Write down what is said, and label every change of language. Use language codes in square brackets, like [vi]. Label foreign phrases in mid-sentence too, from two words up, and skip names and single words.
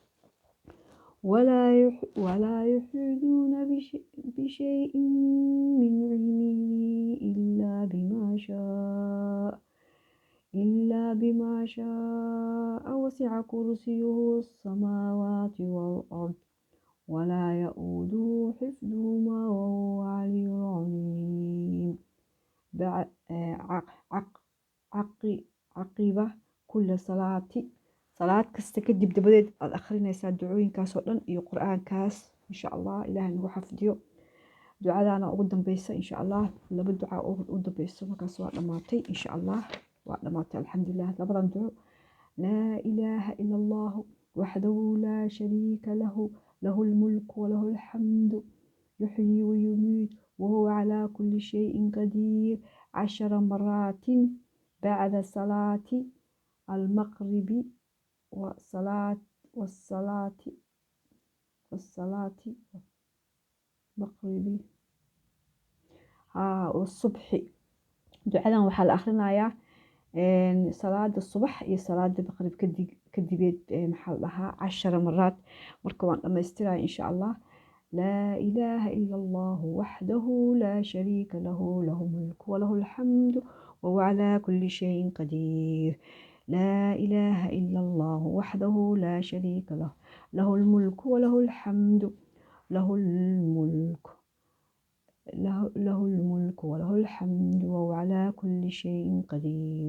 [ar] ولا يحيطون بشيء من علمه إلا بما شاء وسع كرسيه السماوات والأرض ولا يؤوده حفظهما وهو العلي العظيم عقب كل صلاة [so] kasta kadib dabadeed aad akhrinaysaa ducooyinkaas oo dhan iyo qur-aankaas [ar] إن شاء الله [so] ilaahay nagu xafdiyo ducadaana ugu dambeysa [ar] إن شاء الله [so] laba duca ugu dambeysa markaas waa dhamaatay [ar] إن شاء الله [so] waa dhamaatay alxamdulilah labadan duco [ar] لا إله إلا الله وحده لا شريك له له الملك وله الحمد يحيي ويميت وهو على كل شيء قدير 10 مرات بعد صلاة المغرب والصلاة مغربي والصبح [so] ducadan waxaa la akhrinayaa salaada subax iyo salaada maqrib kadibeed maxaa la [ar] dhahaa 10 مرات [so] marka waan dhamaystiraya [ar] إن شاء الله لا إله إلا الله وحده لا شريك له له الملك وله الحمد وهو على كل شيء قدير لا إله إلا الله وحده لا شريك له له الملك وله الحمد له الملك له الملك وله الحمد وهو على كل شيء قدير.